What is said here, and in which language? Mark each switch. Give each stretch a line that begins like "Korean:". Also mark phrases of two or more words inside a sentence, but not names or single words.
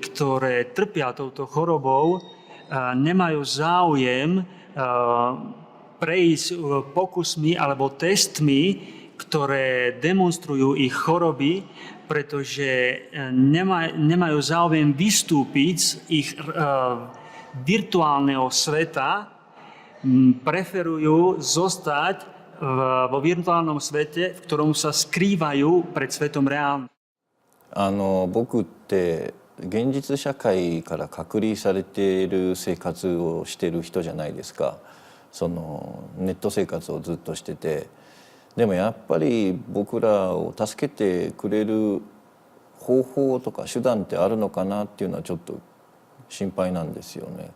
Slovak: Osoby, ktoré trpia touto chorobou, nemajú záujem prejsť pokusmi alebo testmi, ktoré demonstrujú ich choroby, pretože nemajú záujem vystúpiť z ich virtuálneho sveta, preferujú zostať vo virtuálnom svete, v ktorom sa skrývajú pred svetom reálnym.
Japanese: 僕って現実社会から隔離されている生活をしている人じゃないですか。そのネット生活をずっとしてて、でもやっぱり僕らを助けてくれる方法とか手段ってあるのかなっていうのはちょっと心配なんですよね。